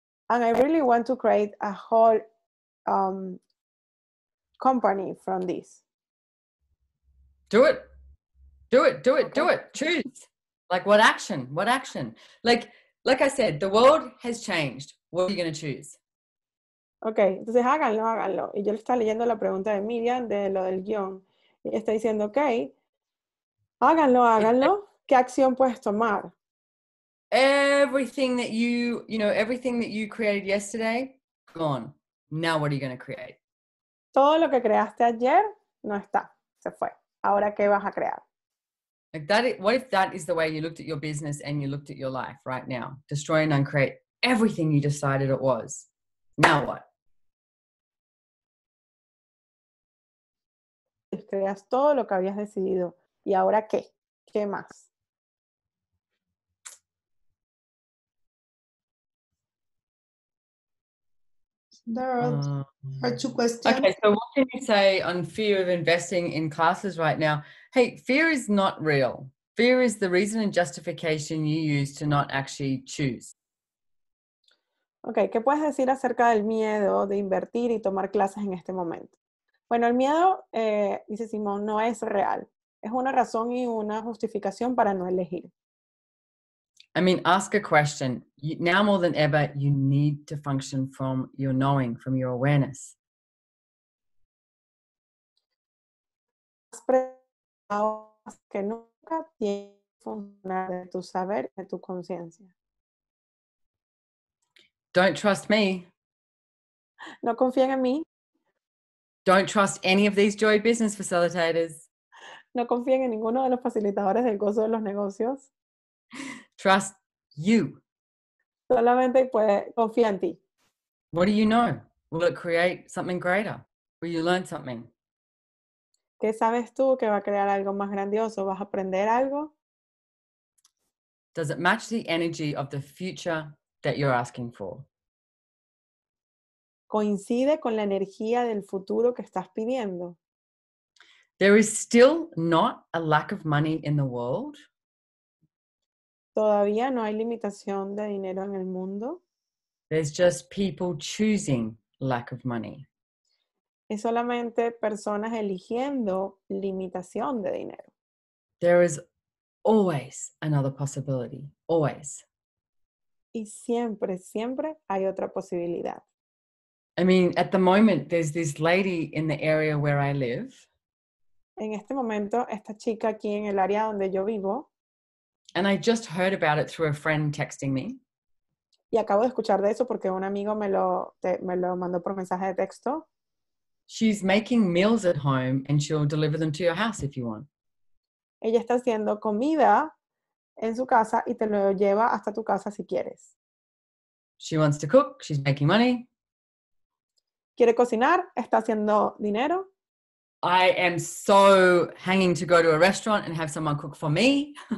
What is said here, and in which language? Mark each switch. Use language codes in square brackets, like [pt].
[en] And I really want to create a whole company from this. Do it. Do it. Do it. Okay. Do it. Choose. Like what action? What action? Like I said, the world has changed. What are you going to choose? [es] Ok, entonces háganlo. Y yo le estaba leyendo la pregunta de Miriam de lo del guión. Y está diciendo, ok, háganlo. ¿Qué acción puedes tomar? [en] Everything that everything that you created yesterday, gone. Now what are you going to create? [es] Todo lo que creaste ayer no está, se fue. Ahora, ¿qué vas a crear? [en] Like that, what if that is the way you looked at your business and you looked at your life right now? Destroy and uncreate everything you decided it was. Now what? [es] Creas todo lo que habías decidido. ¿Y ahora qué? ¿Qué más? [en] There are two questions. Okay, so what can you say on fear of investing in classes right now? Hey, fear is not real. Fear is the reason and justification you use to not actually choose. [es] Ok, ¿qué puedes decir acerca del miedo de invertir y tomar clases en este momento? Bueno, el miedo, dice Simón, no es real. Es una razón y una justificación para no elegir. [en] I mean, ask a question. Now more than ever, you need to function from your knowing, from your awareness. [es] Que nunca tiene que funcionar de tu saber, de tu conciencia. [en] Don't trust me. [es] No confíen en mí. [en] Don't trust any of these Joy business facilitators. [es] No confíen en ninguno de los facilitadores del gozo de los negocios. [en] Trust you. [es] Solamente confía en ti. [en] What do you know? Will it create something greater? Will you learn something? [es] ¿Qué sabes tú que va a crear algo más grandioso? ¿Vas a aprender algo? [en] Does it match the energy of the future that you're asking for? [es] ¿Coincide con la energía del futuro que estás pidiendo? [en] There is still not a lack of money in the world. [es] Todavía no hay limitación de dinero en el mundo. [en] There's just people choosing lack of money. [es] Es solamente personas eligiendo limitación de dinero. [en] There is always another possibility, always. [es] Y siempre, siempre hay otra posibilidad. [en] I mean, at the moment, there's this lady in the area where I live. [es] En este momento, esta chica aquí en el área donde yo vivo. [en] And I just heard about it through a friend texting me. [es] Y acabo de escuchar de eso porque un amigo me lo mandó por mensaje de texto. [en] She's making meals at home and she'll deliver them to your house if you want. [es] Ella está haciendo comida en su casa y te lo lleva hasta tu casa si quieres. [en] She wants to cook, she's making money. [es] Quiere cocinar, está haciendo dinero. [en] I am so hanging to go to a restaurant and have someone cook for me.